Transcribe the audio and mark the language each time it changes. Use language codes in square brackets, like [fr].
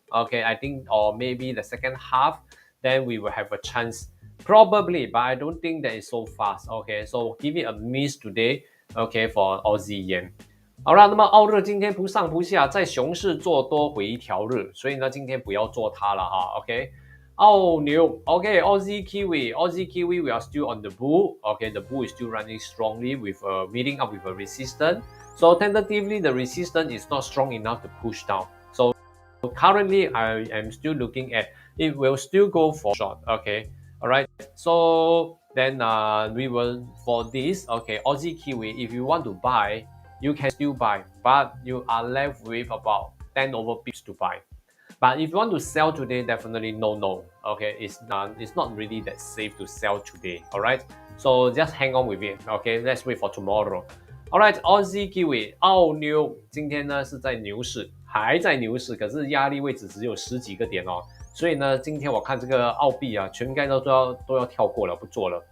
[en] Okay, I think, or maybe the second half, then we will have a chance. Probably, but I don't think that is so fast. Okay, so give it a miss today. Okay, for Aussie yen. [zh] 好了，那么澳日今天不上不下，在熊市做多回调日，所以呢，今天不要做它了哈。 [en] OK。澳牛 okay, Aussie Kiwi, we are still on the bull. Okay, the bull is still running strongly with meeting up with a resistance. So tentatively, the resistance is not strong enough to push down. So currently, I am still looking at it will still go for short. Okay, all right. So then we will for this. Okay, Aussie Kiwi. If you want to buy, you can still buy, but you are left with about 10 over pips to buy. But if you want to sell today, definitely no. Okay, it's not really that safe to sell today. All right, so just hang on with it. Okay, let's wait for tomorrow. [zh] All right, Aussie Kiwi 澳妞今天呢是在牛市，还在牛市，可是压力位置只有10几个点哦。所以呢，今天我看这个澳币啊，全该都要跳过了，不做了。